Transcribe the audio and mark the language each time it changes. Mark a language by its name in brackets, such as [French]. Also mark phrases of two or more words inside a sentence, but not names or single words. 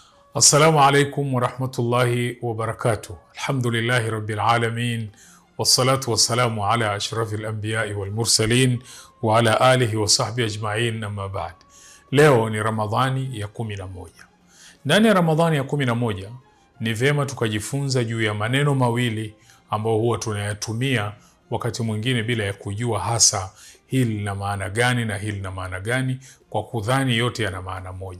[Arabic] السلام عليكم ورحمة الله وبركاته الحمد لله رب العالمين والصلاة والسلام على أشرف الأنبياء والمرسلين وعلى آله وصحبه أجمعين أما بعد. [Swahili] Leo ni Ramadhani ya 11. Ndani ya Ramadhani ya 11 ni vyema tukajifunza juu ya maneno mawili ambayo huwa tunayatumia wakati mwingine bila ya kujua hasa hili lina maana gani na hili lina maana gani, kwa kudhani yote yana maana moja.